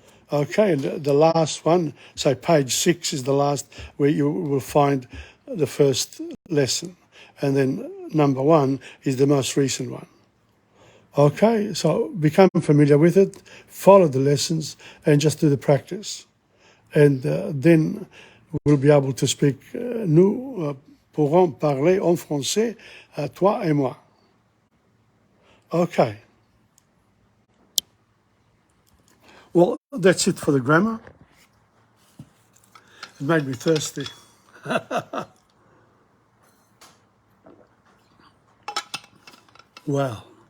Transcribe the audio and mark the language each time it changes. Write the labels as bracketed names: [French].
[English] Okay, and the last one, say page 6 is the last, where you will find the first lesson, and then number 1 is the most recent one. Okay, so become familiar with it, follow the lessons, and just do the practice. And then we'll be able to speak, [French] nous pourrons parler en français, toi et moi. [English] Okay. Well, that's it for the grammar. It made me thirsty. Wow.